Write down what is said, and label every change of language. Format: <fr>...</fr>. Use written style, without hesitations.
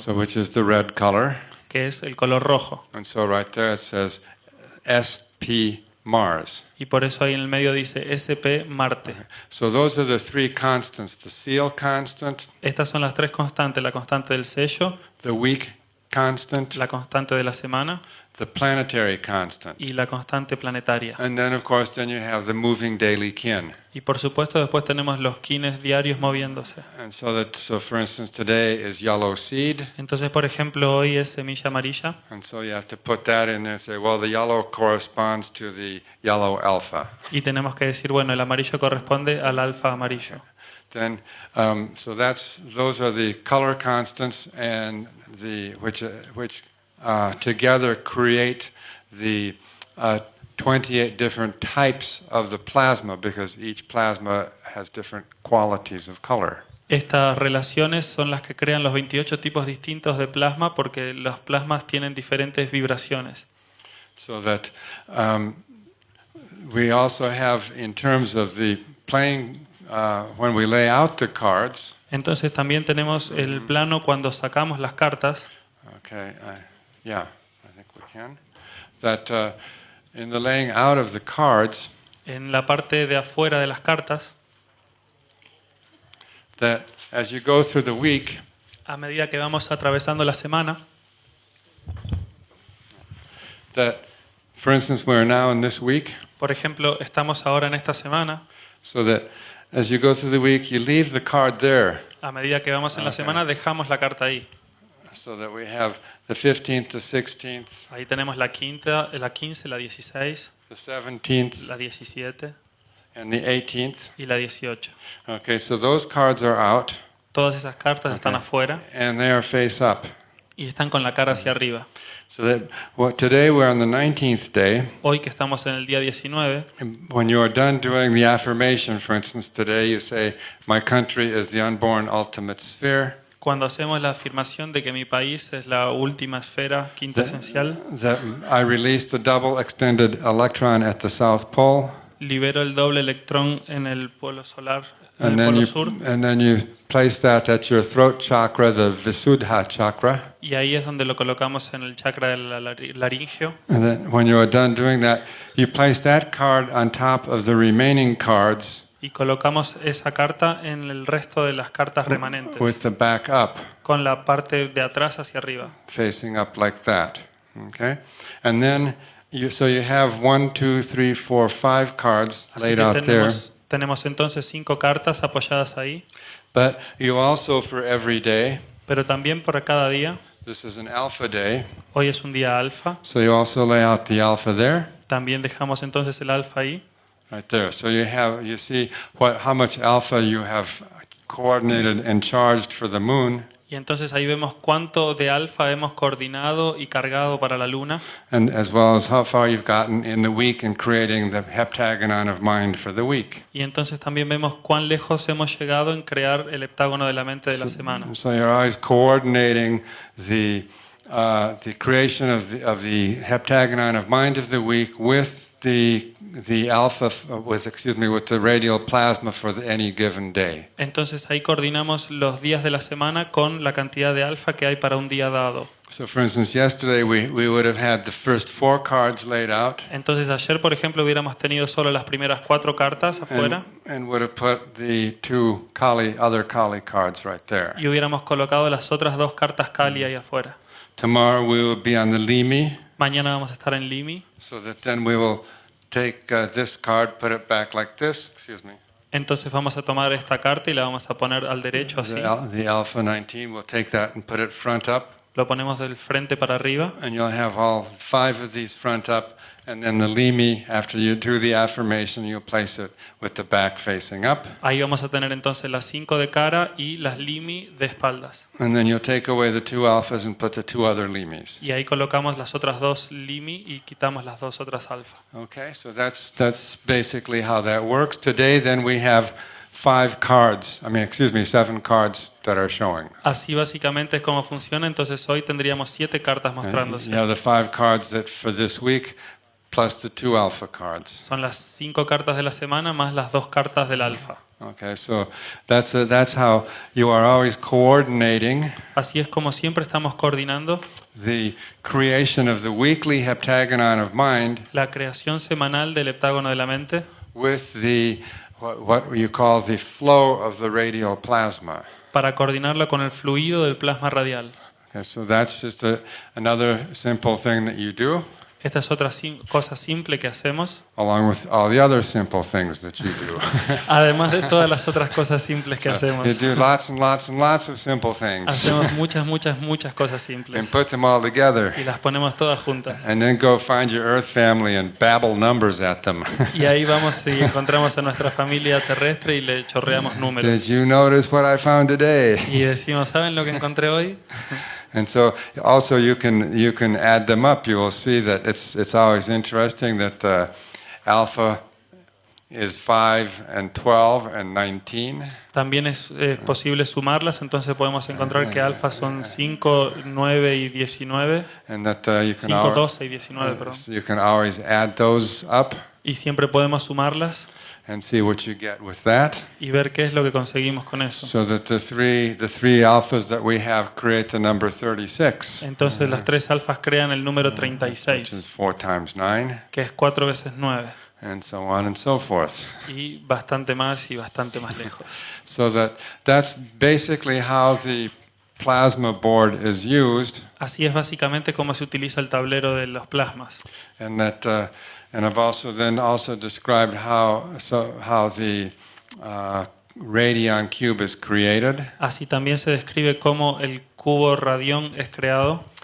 <en>so which is the red color.</en> <es>que es el color rojo.</es> <en>And so right there it says SP Mars.</en> <es>Y por eso ahí en el medio dice SP Marte.</es> <en>So those are the three constants, the seal constant,</en> <es>Estas son las 3 constantes, la constante del sello,</es> <en>the week constant,</en> <es>la constante de la semana</es> <en>the planetary constant.</en> <es>y la constante planetaria.</es> <en>And then, of course, then you have the moving daily kin.</en> <es>Y por supuesto después tenemos los kines diarios moviéndose.</es> <en>And so for instance, today is yellow seed.</en> <es>Entonces, por ejemplo, hoy es semilla amarilla.</es> <en>And so you have to put that in there and say, well, the yellow corresponds to the yellow alpha.</en> <es>Y tenemos que decir, bueno, el amarillo corresponde al alfa amarillo.</es> <en>Then, so those are the color constants, and which together create the 28 different types of the plasma, because each plasma has different qualities of color.</en> <es>Estas relaciones son las que crean los 28 tipos distintos de plasma porque los plasmas tienen diferentes vibraciones.</es> <en>So that we also have, in terms of the playing, when we lay out the cards.</en> <es>Entonces también tenemos el plano cuando sacamos las cartas.</es> <en>Okay, yeah, I think we can. That in the laying out of the cards,</en> <es>En la parte de afuera de las cartas,</es> <en>that as you go through the week,</en> <es>a medida que vamos atravesando la semana,</es> <en>that, for instance, we're now in this week,</en> <es>por ejemplo, estamos ahora en esta semana,</es> <en>so that as you go through the week, you leave the card there,</en> <es>a medida que vamos en la semana dejamos la carta ahí.</es> <en>so that we have the 15th, the 16th,</en> <es>Ahí tenemos la 15, la 16,</es> <en>the 17th,</en> <es>la 17</es> <en>and the 18th.</en> <es>y la 18.</es> <en>Okay, so those cards are out,</en> <es>Todas esas cartas están afuera</es> <en>and they are face up.</en> <es>y están con la cara hacia arriba.</es> <en>So that today we're on the 19th day.</en> <es>Hoy que estamos en el día 19,</es> <en>When you are done doing the affirmation, for instance, today you say, "My country is the unborn ultimate sphere."</en> <es>cuando hacemos la afirmación de que mi país es la última esfera quinta esencial,</es> <en>That I release the double extended electron at the South Pole,</en> <es>libero el doble electrón en el polo solar, en</es> <en>and</en> <es>el</es> <en>then</en> <es>polo</es> <en>you</en> <es>sur,</es> <en>and then you place that at your throat chakra, the Visuddha chakra.</en> <es>y ahí es donde lo colocamos en el chakra del laringio.</es> <en>And then when you are done doing that, you place that card on top of the remaining cards</en> <es>Y colocamos esa carta en el resto de las cartas remanentes,</es> <en>with the back up,</en> <es>con la parte de atrás hacia arriba.</es> <en>facing up like that. Okay, and then so you have 1, 2, 3, 4, 5 cards</en> <es>Así</es> <en>laid</en> <es>que</es> <en>out there.</en> <es>tenemos entonces 5 cartas apoyadas ahí,</es> <en>But you also, for every day,</en> <es>pero también por cada día.</es> <en>this is an alpha day,</en> <es>Hoy es un día alfa,</es> <en>so you also lay out the alpha there,</en> <es>también dejamos entonces el alfa ahí.</es> <en>right there. So you see how much alpha you have coordinated and charged for the moon,</en> <es>Y entonces ahí vemos cuánto de alfa hemos coordinado y cargado para la luna,</es> <en>and as well as how far you've gotten in the week in creating the heptagon of mind for the week.</en> <es>y entonces también vemos cuán lejos hemos llegado en crear el heptágono de la mente de la semana.</es> <en>So you're always coordinating the creation of the heptagon of mind of the week with the alpha with the radial plasma for any given day.</en> <es>Entonces ahí coordinamos los días de la semana con la cantidad de alfa que hay para un día dado.</es> <en>So for instance, yesterday we would have had the first 4 cards laid out</en> <es>Entonces ayer, por ejemplo, hubiéramos tenido solo las primeras 4 cartas afuera</es> <en>and would have put the 2 other Kali cards right there.</en> <es>y hubiéramos colocado las otras 2 cartas Kali ahí afuera.</es> <en>Tomorrow we will be on the Limi,</en> <es>Mañana vamos a estar en Limi.</es> <en>so that then we will take this card, put it back like this,</en> <es>Entonces vamos a tomar esta carta y la vamos a poner al derecho así.</es> <en>The alpha 19, we'll take that and put it front up,</en> <es>Lo ponemos del frente para arriba.</es> <en>and you'll have all 5 of these front up, and then the Limi, after you do the affirmation, you'll place it with the back facing up,</en> <es>Ahí vamos a tener entonces las 5 de cara y las Limi de espaldas.</es> <en>and then you'll take away the 2 alphas and put the 2 other Limis.</en> <es>Y ahí colocamos las otras 2 Limi y quitamos las 2 otras alfa.</es> <en>Okay, so that's basically how that works. Today, then we have 7 cards that are showing.</en> <es>Así básicamente es como funciona. Entonces hoy tendríamos 7 cartas mostrándose.</es> <en>You have the 5 cards that for this week, plus the 2 alpha cards.</en> <es>Son las 5 cartas de la semana más las 2 cartas del alfa.</es> <en>Okay, so that's how you are always coordinating</en> <es>Así es como siempre estamos coordinando</es> <en>the creation of the weekly heptagon of mind</en> <es>la creación semanal del heptágono de la mente</es> <en>with the what you call the flow of the radial plasma.</en> <es>para coordinarla con el fluido del plasma radial.</es> <en>Okay, so that's just another simple thing that you do,</en> <es>Esta es otra cosa simple que hacemos,</es> <en>along with all the other simple things that you do.</en> <es>además de todas las otras cosas simples que hacemos.</es> <en>You do lots and lots and lots of simple things,</en> <es>Hacemos muchas cosas simples</es> <en>and put them all together,</en> <es>y las ponemos todas juntas.</es> <en>and then go find your Earth family and babble numbers at them.</en> <es>Y ahí vamos y encontramos a nuestra familia terrestre y le chorreamos números.</es> <en>Did you notice what I found today?</en> <es>Y decimos, ¿saben lo que encontré hoy?</es> <en>And so also you can add them up. You will see that it's always interesting that alpha is 5 and 12 and 19.</en> <es>También es posible sumarlas, entonces podemos encontrar que alfa son 5, 9 y 19.</es> <en>And that you can</en> <es>5, 12 y 19, perdón.</es> <en>so you can always add those up</en> <es>Y siempre podemos sumarlas</es> <en>and see what you get with that.</en> <es>y ver qué es lo que conseguimos con eso.</es> <en>So that the three alphas that we have create the number 36,</en> <es>Entonces las 3 alfas crean el número</es> <en>which is</en> <es>36,</es> <en>4 times 9,</en> <es>que es 4 veces 9.</es> <en>and so on and so forth.</en> <es>Y bastante más lejos.</es> <en>So that's basically how the plasma board is used,</en> <es>Así es básicamente como se utiliza el tablero de los plasmas.</es> <en>and that and I've also described how the radion cube is created.</en> <es>Así también se describe cómo el cubo radión es creado.</es>